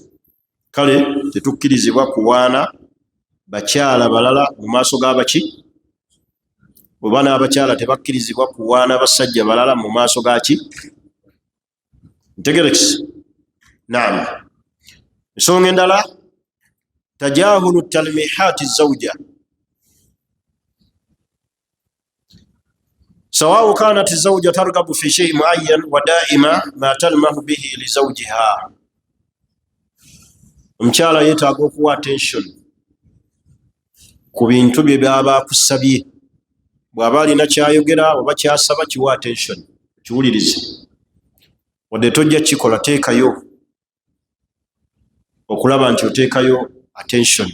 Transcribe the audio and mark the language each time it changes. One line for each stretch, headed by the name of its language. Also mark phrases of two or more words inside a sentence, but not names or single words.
Ganda: Kale tetukkirizibwa kuwaana bakyala balala mu maaso g'abaki, oba n'abakyala tebakkirizibwa kuwaana basajja balala mu maaso gaki. Ntegerekisa. Naam. Ensonga endala,
Arabic: تجاهل تلميحات الزوجة, سواء كانت الزوجة ترغب في شيء معين ودائما ما تلمح به لزوجها.
Ganda: omukyala yeetaaga okuwa attention ku bintu bye byaba akusabye. bw'aba alina kyayogera oba kyasaba kiwa attention, kiwulirize. wadde tojja kikola, teekayo okulaba nti oteekayo attention.